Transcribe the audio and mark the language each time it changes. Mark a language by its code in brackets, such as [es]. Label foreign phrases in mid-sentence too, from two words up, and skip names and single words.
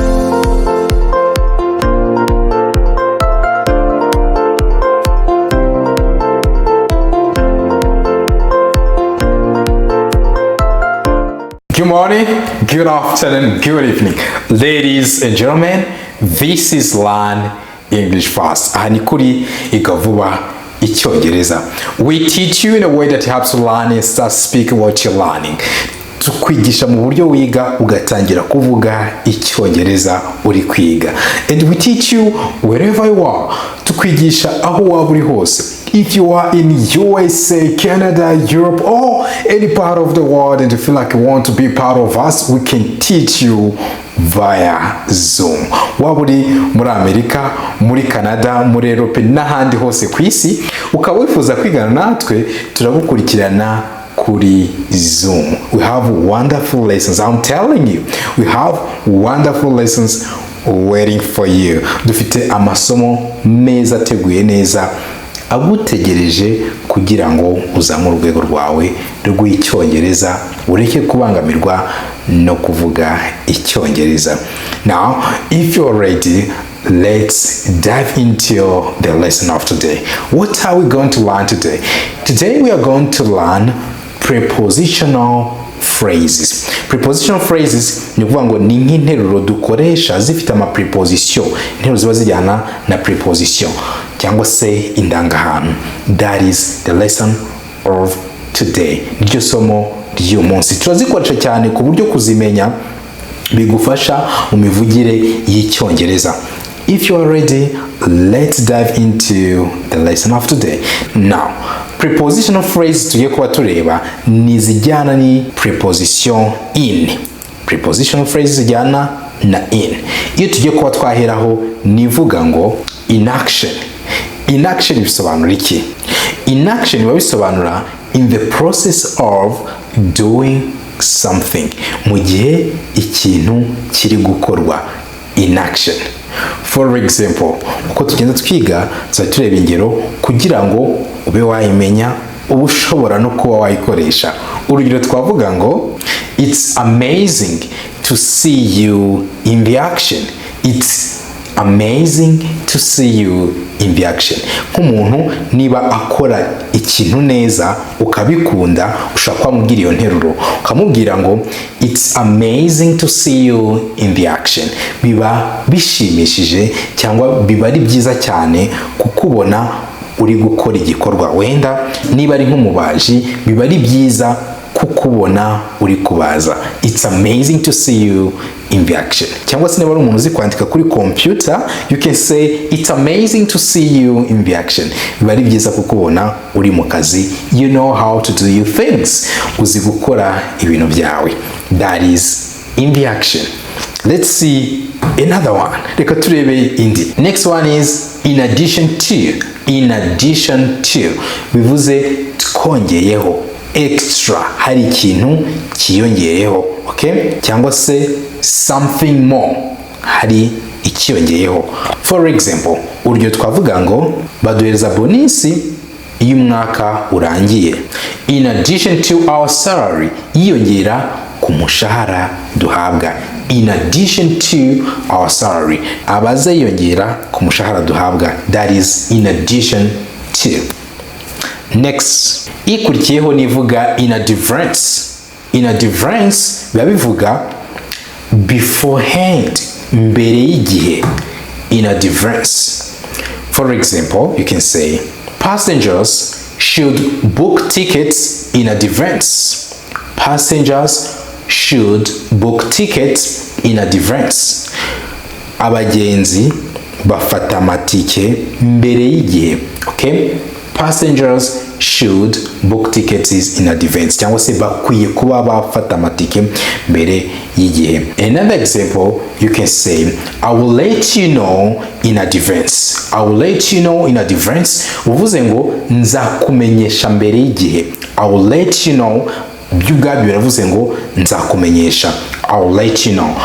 [en] Good morning, good afternoon, good evening. Ladies and gentlemen, this is Learn English Fast. [rw] Aha ni kuri Iga Vuba Icyongereza. [en] We teach you in a way that helps you learn and start speaking what you're learning. [rw] Tukwigisha mu buryo wiga ugatangira kuvuga Icyongereza uri kwiga. [en] And we teach you wherever you are. [rw] Tukwigisha aho waba uri hose. [en] If you are in USA, Canada, Europe, or any part of the world and you feel like you want to be part of us, we can teach you via Zoom. [rw] Waba uri muri Amerika, muri Canada, muri Europe n'ahandi hose ku isi, ukaba wifuza kwigana natwe, turagukurikirana kuri Zoom. [en] We have wonderful lessons. I'm telling you, we have wonderful lessons waiting for you. [rw] Dufite amasomo meza ateguye neza agutegereje kugira ngo uzamure urwego rwawe rw'Icyongereza ureke kubangamirwa no kuvuga Icyongereza. [en] Now, if you're ready, let's dive into the lesson of today. What are we going to learn today? Today we are going to learn prepositional phrases. Prepositional phrases [rw] ni ukuvuga ngo ni nk'interuro dukoresha zifite ama preposition. Interuro ziba zijyana na preposition cyangwa se indangahantu. [en] That is the lesson of today. [rw] Niryo somo ry'uyu munsi. Turazikoresha cyane ku buryo kuzimenya bigufasha mu mivugire y'Icyongereza. [en] If you are ready, let's dive into the lesson of today. [rw] Now, [en] prepositional phrases [rw] tugiye kuba tureba ni zijyana ni preposition in. [en] Prepositional phrases [rw] zijyana na in. Iyo tugiye kuba twaheraho nivuga ngo [en] in action. In action [rw] bisobanura iki? [en] In action [rw] biba bisobanura [en] in the process of doing something. [rw] Mu gihe ikintu kiri gukorwa. [en] In action. For example, [rw] uko tugenda twiga tuba tureba ingero kugira ngo ube wayimenya uba ushobora no kuba wayikoresha. Urugero twavuga ngo [en] it's amazing to see you in the action. It's amazing to see you in the action. [rw] Nk'umuntu niba akora ikintu neza ukabikunda ushaka kwamubwira iyo nteruro ukamubwira ngo [en] it's amazing to see you in the action. [rw] Biba bishimishije cyangwa biba ari byiza cyane kukubona uri gukora igikorwa. Wenda niba ari nk'umubaji biba ari byiza kukubona uri kubaza. [en] It's amazing to see you in the action. [rw] Cyangwa se niba ari umuntu uzi kwandika kuri computer, [en] you can say it's amazing to see you in the action. [rw] Biba ari byiza kukubona uri mu kazi. [en] You know how to do your things. [rw] Uzi gukora ibintu byawe. [en] That is in the action. Let's see another one. [rw] Reka turebe indi. [en] Next one is in addition to. In addition to. [rw] Bivuze twongeyeho. Extra, hari ikintu kiyongeyeho, okay? Cyangwa se [en] something more, [rw] hari ikiyongeyeho. [en] For example, [rw] urugero twavuga ngo baduhereza bonisi iyo umwaka urangiye. [en] In addition to our salary, [rw] yiyongera ku mushahara duhabwa. [en] In addition to our salary, [rw] abaza yiyongera ku mushahara duhabwa. [en] That is in addition to. Next, [rw] ikurikiyeho nivuga [en] in advance. In advance [rw] biba bivuga beforehand, mbere y'igihe. [en] In advance. For example, you can say passengers should book tickets in advance. Passengers should book tickets in advance. [rw] Abagenzi bafata amatike mbere y'igihe. Okay? [en] Passengers should book tickets in advance. [rw] Cyangwa se bakwiye kuba bafata amatike mbere y'igihe. [en] Another example, you can say I will let you know in advance. I will let you know in advance. [rw] Uvuze ngo nzakumenyesha mbere y'igihe. [en] I will let you know. [rw] By'ubwabyo biravuze ngo nzakumenyesha. [en] I will let you know.